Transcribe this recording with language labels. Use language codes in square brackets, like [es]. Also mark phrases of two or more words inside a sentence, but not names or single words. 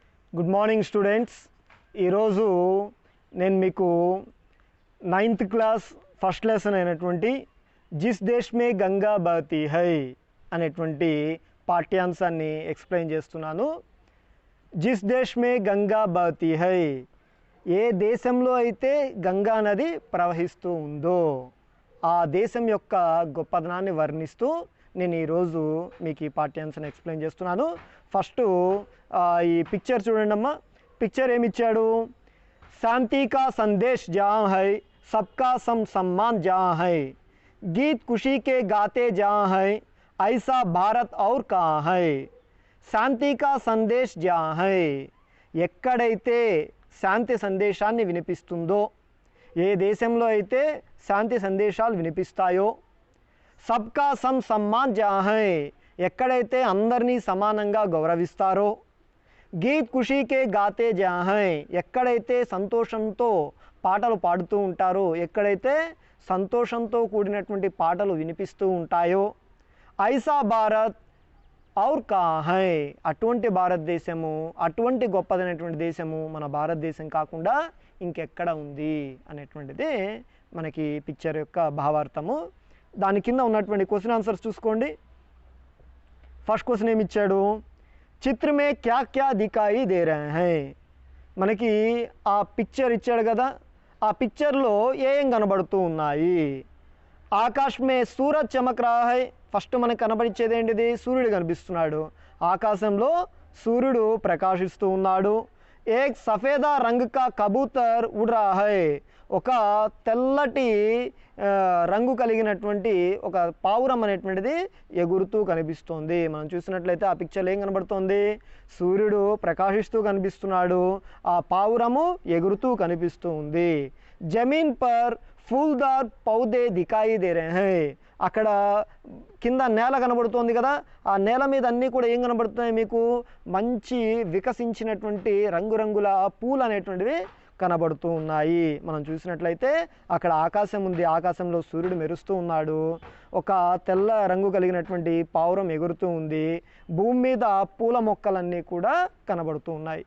[en] good morning students. [te] ఈరోజు నేను మీకు [en] 9th class first lesson [te] అయినటువంటి జిస్ దేశ్ మే గంగా బహతీ హై అనేటువంటి పాఠ్యాంశాన్ని ఎక్స్ప్లెయిన్ చేస్తున్నాను. జిస్ దేశ్ మే గంగా బహతీ హై, ఏ దేశంలో అయితే గంగా నది ప్రవహిస్తూ ఉందో ఆ దేశం యొక్క గొప్పదనాన్ని వర్ణిస్తూ నేను ఈరోజు మీకు ఈ పాఠ్యాంశాన్ని ఎక్స్ప్లెయిన్ చేస్తున్నాను. ఫస్ట్ ఈ పిక్చర్ చూడండి అమ్మా. పిక్చర్ ఏమి ఇచ్చాడు? [hi] शांति का संदेश జहाँ है सबका सम्मान जहाँ है, गीत खुशी के गाते जहाँ है, ऐसा भारत और कहाँ है. शांति का संदेश జहाँ है, [te] ఎక్కడైతే శాంతి సందేశాన్ని వినిపిస్తుందో, ఏ దేశంలో అయితే శాంతి సందేశాలు [hi] వినిపిస్తాయో, सबका सम्मान జहाँ है, [te] ఎక్కడైతే అందరినీ సమానంగా గౌరవిస్తారో, [hi] गीत खुशीके गाते జहाँ है, [te] ఎక్కడైతే సంతోషంతో పాటలు పాడుతూ ఉంటారో, ఎక్కడైతే సంతోషంతో కూడినటువంటి పాటలు వినిపిస్తూ ఉంటాయో, [hi] ऐसा भारत और కहाँ है, [te] అటువంటి భారతదేశము, అటువంటి గొప్పదైనటువంటి దేశము మన భారతదేశం కాకుండా ఇంకెక్కడ ఉంది అనేటువంటిది మనకి పిక్చర్ యొక్క భావార్థము. దాని కింద ఉన్నటువంటి [en] question answers [te] చూసుకోండి. [en] first question [te] ఏమి ఇచ్చాడు? [hi] चित्र में क्या क्या दिखाई दे रहे है. [te] మనకి ఆ పిక్చర్ ఇచ్చాడు కదా, ఆ పిక్చర్లో ఏం కనబడుతూ ఉన్నాయి? [hi] आकाश में सूरज चमक रहा है. [te] ఫస్ట్ మనకు కనబడిచ్చేది ఏంటిది? సూర్యుడు కనిపిస్తున్నాడు. ఆకాశంలో సూర్యుడు ప్రకాశిస్తూ ఉన్నాడు. [hi] एक सफेदा रंग का कबूतर उड़ रहा है. [te] ఒక తెల్లటి రంగు కలిగినటువంటి ఒక పావురం అనేటువంటిది ఎగురుతూ కనిపిస్తోంది. మనం చూసినట్లయితే ఆ పిక్చర్లో ఏం కనబడుతోంది? సూర్యుడు ప్రకాశిస్తూ కనిపిస్తున్నాడు, ఆ పావురము ఎగురుతూ కనిపిస్తూ ఉంది. [hi] ज़मीन पर फूलदार पौधे दिखाई दे रहे है. [te] అక్కడ కింద నేల కనబడుతోంది కదా, ఆ నేల మీద అన్నీ కూడా ఏం కనబడుతున్నాయి మీకు? మంచి వికసించినటువంటి రంగురంగుల పూలు అనేటువంటివి కనబడుతూ ఉన్నాయి. మనం చూసినట్లయితే అక్కడ ఆకాశం ఉంది, ఆకాశంలో సూర్యుడు మెరుస్తూ ఉన్నాడు, ఒక తెల్ల రంగు కలిగినటువంటి పావురం ఎగురుతూ ఉంది, భూమి మీద పూల మొక్కలన్నీ కూడా కనబడుతూ ఉన్నాయి.